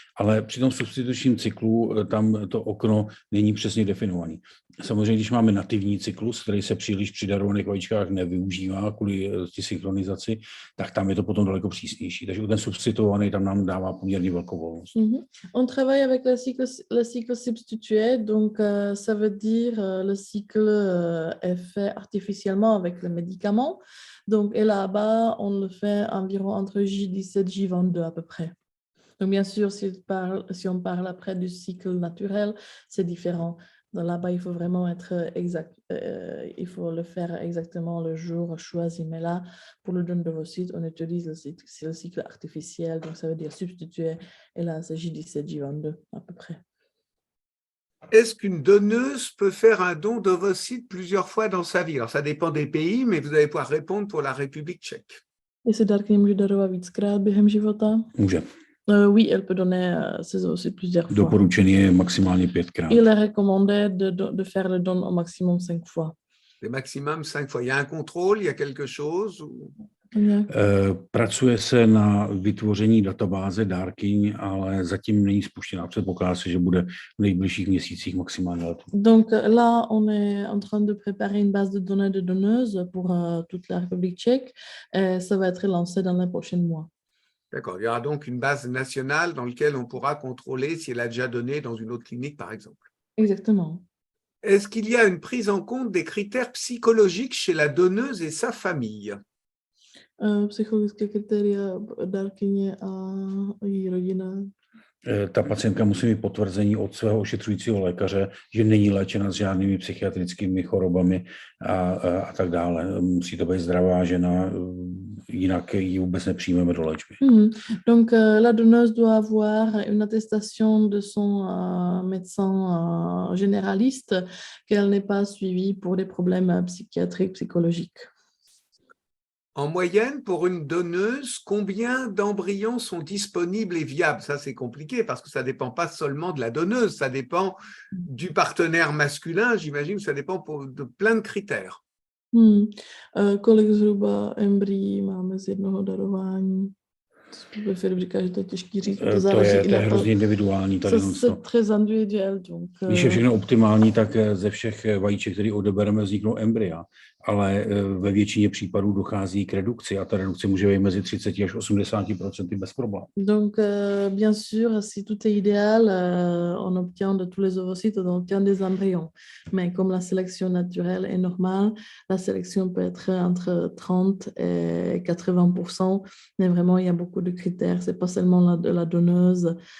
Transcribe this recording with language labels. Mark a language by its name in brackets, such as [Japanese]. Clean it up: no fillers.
[Czech] Ale při tom substitučním cyklu tam to okno není přesně definovaný. Samozřejmě, když máme nativní cyklus, který se příliš při darovaných vajíčkách nevyužívá kvůli synchronizaci, tak tam je to potom daleko přísnější. Takže ten substituovaný tam nám dává poměrně velkou volnost. [French] On travaille avec le cycle substitué, donc ça veut dire le cycle est fait artificiellement avec le médicament. Donc, et là-bas, on le fait environ entre J17 et J22 à peu près. Donc, bien sûr, si on parle après du cycle naturel, c'est différent. Là-bas, il faut vraiment être exact. Il faut le faire exactement le jour choisi. Mais là, pour le don d'ovocytes, on utilise le cycle artificiel. Donc, ça veut dire substituer. Et là, il s'agit du J22 à peu près. Est-ce qu'une donneuse peut faire un don d'ovocytes plusieurs fois dans sa vie? Alors, ça dépend des pays, mais vous allez pouvoir répondre pour la République tchèque. [Czech] Jestli dárkyně může darovat víckrát během života? Může. [French] Oui, elle peut donner ses ovocytes plusieurs fois. [Czech] Doporučený je maximálně 5krát. [French] Il est recommandé de faire le don au maximum 5 fois. Le maximum 5 fois. Il y a un contrôle, il y a quelque chose ou... [Czech] Pracuje se na vytvoření databáze dárkyň, ale zatím není spuštěná. Předpokládá se, že bude v nejbližších měsících maximálně letos. [French] Donc là, on est en train de préparer une base de données de donneuses pour toute la République tchèque. Et ça va être lancé dans les prochains mois. D'accord. Il y aura donc une base nationale dans laquelle on pourra contrôler si elle a déjà donné dans une autre clinique, par exemple. Exactement. Est-ce qu'il y a une prise en compte des critères psychologiques chez la donneuse et sa famille? [Czech] Psychologické kritéria dárkyně a její rodina. Ta pacientka musí mít potvrzení od svého ošetřujícího lékaře, že není léčena s žádnými psychiatrickými chorobami a tak dále. Musí to být zdravá žena, jinak ji vůbec nepřijmeme do léčby. [French] Donc, la donneuse doit avoir une attestation de son médecin généraliste qu'elle n'est pas suivie pour des problèmes psychiatriques, psychologiques. En moyenne, pour une donneuse, combien d'embryons sont disponibles et viables? Ça, c'est compliqué parce que ça ne dépend pas seulement de la donneuse, ça dépend du partenaire masculin, j'imagine que ça dépend de plein de critères. [Czech] Kolik zhruba embryí máme z jednoho darování? Filip říká, že to je těžký říct. To je hrozně individuální. [French] C'est très individuel. Donc, [Czech] když je všechno optimální, tak ze všech vajíček, které odebereme, vzniknou embrya. Ale ve většině případů dochází k redukci a ta redukce může být mezi 30 až 80% bez problémů. [French] Donc, bien sûr, si tout est idéal, on obtient de tous les ovocytes, on obtient des embryons. Mais comme la sélection naturelle est normale, la sélection peut être entre 30 et 80%. Mais vraiment, il y a beaucoup de critères. C'est pas seulement la donneuse.